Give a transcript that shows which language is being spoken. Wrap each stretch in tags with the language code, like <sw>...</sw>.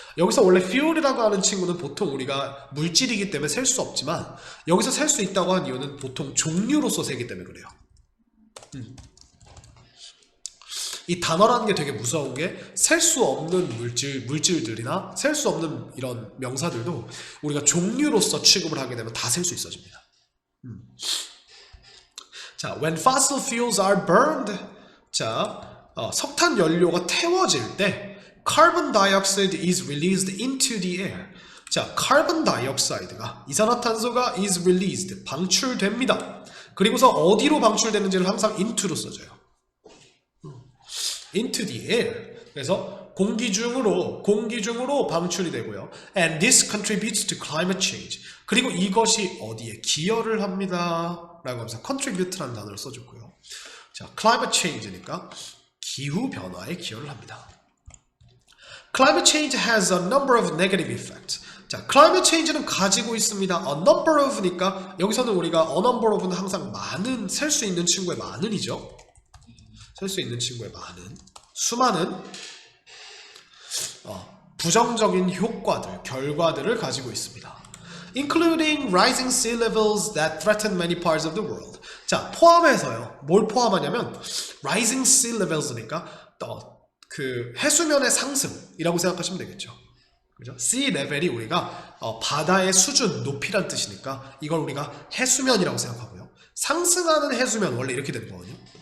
<ko>여기서 원래 fuel이라고 하는 친구는 보통 우리가 물질이기 때문에 셀 수 없지만 여기서 셀 수 있다고 하는 이유는 보통 종류로서 세기 때문에 그래요. 이 단어라는 게 되게 무서운 게 셀 수 없는 물질들이나 셀 수 없는 이런 명사들도 우리가 종류로서 취급을 하게 되면 다 셀 수 있어집니다.</ko> <en>자, when fossil fuels are burned,</en> <ko>자, 석탄 연료가 태워질 때</ko> <en>carbon dioxide is released into the air.</en> <ko>자, carbon dioxide가 이산화탄소가</ko> <en>is released</en> <ko>방출됩니다. 그리고서 어디로 방출되는지를 항상 into로 써줘요.</ko> <en>into the air.</en> <ko>그래서 공기 중으로 방출이 되고요.</ko> <en>And this contributes to climate change.</en> <ko>그리고 이것이 어디에 기여를 합니다. 라고 하면서 contribute라는 단어를 써줬고요. 자, climate change니까 기후 변화에 기여를 합니다.</ko> <en>Climate change has a number of negative effects.</en> <ko>자, climate change는 가지고 있습니다. A number of니까 여기서는 우리가 a number of는 항상 많은, 셀 수 있는 친구의 많은이죠. 셀 수 있는 친구의 많은, 수많은 부정적인 효과들, 결과들을 가지고 있습니다.</ko> <en>Including rising sea levels that threaten many parts of the world.</en> <ko>자, 포함해서요. 뭘 포함하냐면</ko> <en>rising sea levels</en> <ko>니까 그 해수면의 상승이라고 생각하시면 되겠죠. 그죠? sea level이 우리가 바다의 수준, 높이란 뜻이니까 이걸 우리가 해수면이라고 생각하고요. 상승하는 해수면 원래 이렇게 되는 거거든요.</ko>